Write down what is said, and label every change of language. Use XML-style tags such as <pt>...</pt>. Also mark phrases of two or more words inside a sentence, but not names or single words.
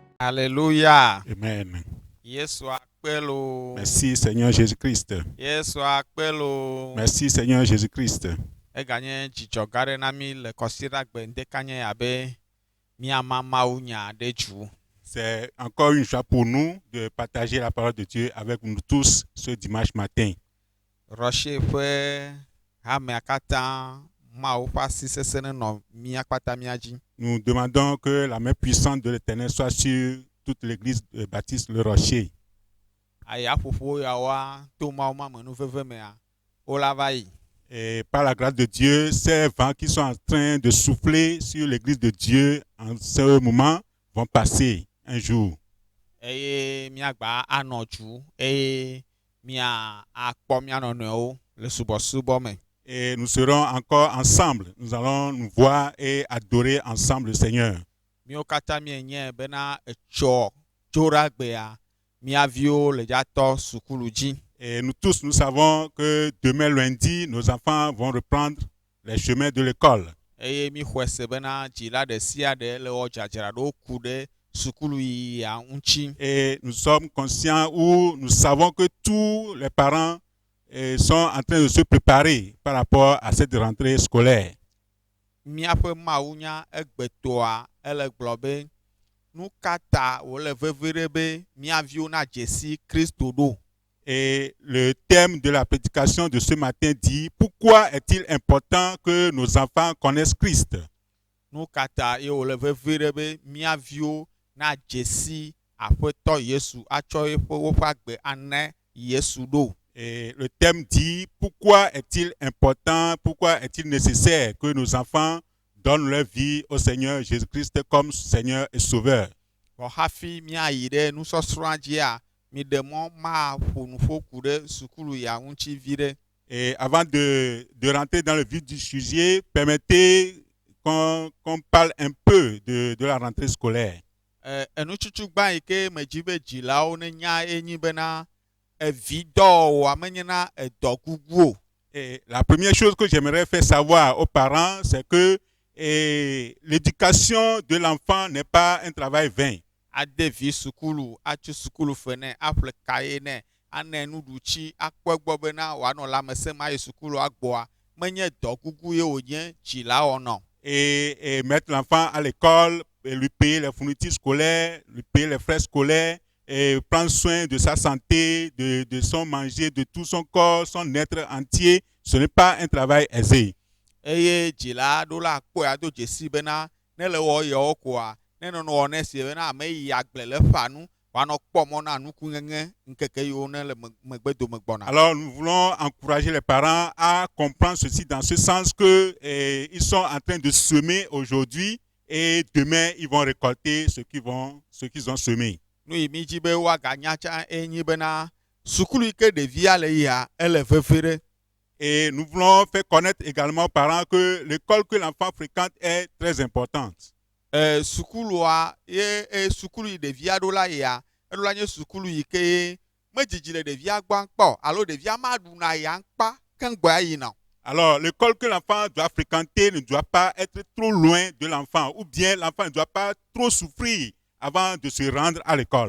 <fr>Alléluia. Amen.</fr> <ee>Yesu akpelo.</ee> <fr>Merci Seigneur Jésus-Christ.</fr> <ee>Yesu akpelo.</ee> <fr>Merci Seigneur Jésus-Christ.</fr> <ee>Eganye dzidzɔ gã aɖe na mi le kɔsiɖagbe ŋdekanye abe miama Mawu nya ɖe dzu.</ee> <fr>C'est encore une joie pour nous de partager la parole de Dieu avec nous tous ce dimanche matin.</fr> <ee>Rɔsi ƒe hamea katã Mawu ƒe asi sesẽ nenɔ mía kpata mía dzi.</ee> <fr>Nous demandons que la main puissante de l'Éternel soit sur toute l'église de Baptiste le Rocher.</fr> <ee>Aya ƒoƒo yawoa to Mawu ma me nuveve mea wola va yi.</ee> <fr>Et par la grâce de Dieu, ces vents qui sont en train de souffler sur l'église de Dieu en ce moment vont passer un jour.</fr> <ee>Eye miagba anɔ dzu eye mia akpɔ mía nɔnɔewo le subɔsubɔ me.</ee> <fr>Et nous serons encore ensemble. Nous allons nous voir et adorer ensemble le Seigneur.</fr> <ee>Míawo katã mienye bena etsɔ tsoɖagbea mía viwo le dzatɔ sukulu dzi.</ee> <fr>Et nous tous, nous savons que demain lundi, nos enfants vont reprendre les chemins de l'école.</fr> <ee>Eye mi xɔe se bena dzila ɖe sia ɖe le wɔ dzadzraɖo ku ɖe sukulu yia ŋuti.</ee> <fr>Et nous sommes conscients ou nous savons que tous les parents sont en train de se préparer par rapport à cette rentrée scolaire.</fr> <ee>Míaƒe mawunya egbetoa ele gblɔ be nu ka ta wòle veve ɖe be mía viwo na dzesi Kristo ɖo.</ee> <fr>Et le thème de la prédication de ce matin dit « Pourquoi est-il important que nos enfants connaissent Christ ?»</fr> <ee>Nu ka ta ye wòle veve ɖe be mía viwo na dzesi Aƒetɔ Yesu atsɔ woƒe agbe ane Yesu ɖo.</ee> <fr>Et le thème dit « Pourquoi est-il important, pourquoi est-il nécessaire que nos enfants donnent leur vie au Seigneur Jésus-Christ comme Seigneur et Sauveur ?»</fr> <ee>Vɔ hafi míayi ɖe nusɔsrɔ̃a dzia, mi ɖe mɔ ma ƒo nuƒo ku ɖe sukulu ya ŋuti vi ɖe.</ee> <fr>Et avant de rentrer dans le vif du sujet, permettez qu'on parle un peu de la rentrée scolaire.</fr> <ee>Enutsutsu gbã yi ke medzi be dzilawo nenya enyi bena evi dɔwɔwɔa menye na edɔ gugu o.</ee> <fr>Et la première chose que j'aimerais faire savoir aux parents, c'est que l'éducation de l'enfant n'est pas un travail vain.</fr> <ee>Adevi sukulu, atsi sukulu fene, aƒle kaye ne, ane nuɖutsi, akpɔ egbɔ bena wòanɔ lãmesẽ ma yi sukulu agbɔa, menye dɔ gugu ye wònye dzila wɔnɔ.</ee> <fr>Et mettre l'enfant à l'école, et lui payer les fournitures scolaires, lui payer les frais scolaires, et prendre soin de sa santé, de son manger, de tout son corps, son être entier, ce n'est pas un travail aisé.</fr> <ee>Eye dzila aɖewo la akpɔe ado dzesi bena ne le wɔ yewo koa, ne nɔnɔ wɔ ne sie bena ame yi agble le eƒa nu, wòanɔ kpɔ mɔ na nukuŋeŋe ŋkeke yiwo ne le megbedome gbɔna.</ee> <fr>Alors nous voulons encourager les parents à comprendre ceci dans ce sens que ils sont en train de semer aujourd'hui et demain ils vont récolter ce qu'ils ont semé.</fr> <ee>Nu yi mi dzi be woaganya tsa enyi bena sukulu yi ke ɖevia le yia ele veve ɖe.</ee> <fr>Et nous voulons faire connaître également aux parents que l'école que l'enfant fréquente est très importante.</fr> <ee>Sukulua ye sukulu yi ɖevia ɖo la yia, eɖo la nye sukulu yi ke medzidzi le ɖevia gbɔ kpɔ alo ɖevia ma ɖuna ya ŋkpa keŋgbɔa yina.</ee> <fr>Alors l'école que l'enfant doit fréquenter ne doit pas être trop loin de l'enfant ou bien l'enfant ne doit pas trop souffrir avant de se rendre à l'école.</fr>